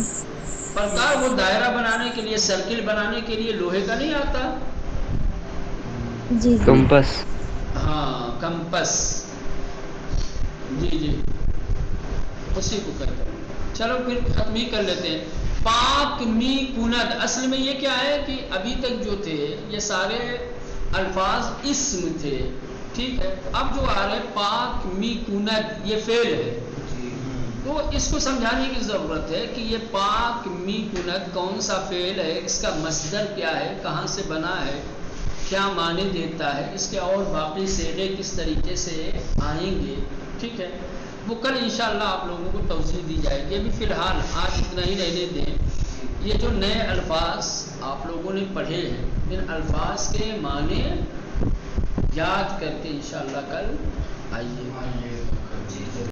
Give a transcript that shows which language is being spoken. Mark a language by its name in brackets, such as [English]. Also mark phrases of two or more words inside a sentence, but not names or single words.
[Urdu] پرکار وہ دائرہ بنانے کے لیے، سرکل بنانے کے لیے لوہے کا نہیں آتا؟ جی جی. کمپس. ہاں، کمپس. جی جی، اسی کو کہتے ہیں. چلو پھر ختم ہی کر لیتے ہیں. [Persian] پاک می کند، [Urdu] اصل میں یہ کیا ہے کہ ابھی تک جو تھے یہ سارے الفاظ اسم تھے. ٹھیک ہے، اب جو آ رہے [Persian] پاک می کند [Urdu] یہ فعل ہے، تو اس کو سمجھانے کی ضرورت ہے کہ یہ [Persian] پاک می کند [Urdu] کون سا فعل ہے، اس کا مصدر کیا ہے، کہاں سے بنا ہے، کیا معنی دیتا ہے، اس کے اور باقی صیغے کس طریقے سے آئیں گے. ٹھیک ہے، وہ کل انشاءاللہ آپ لوگوں کو توضیح دی جائے گی. ابھی فی الحال آج اتنا ہی رہنے دیں. یہ جو نئے الفاظ آپ لوگوں نے پڑھے ہیں ان الفاظ کے معنی یاد کر کے انشاءاللہ کل آئیے.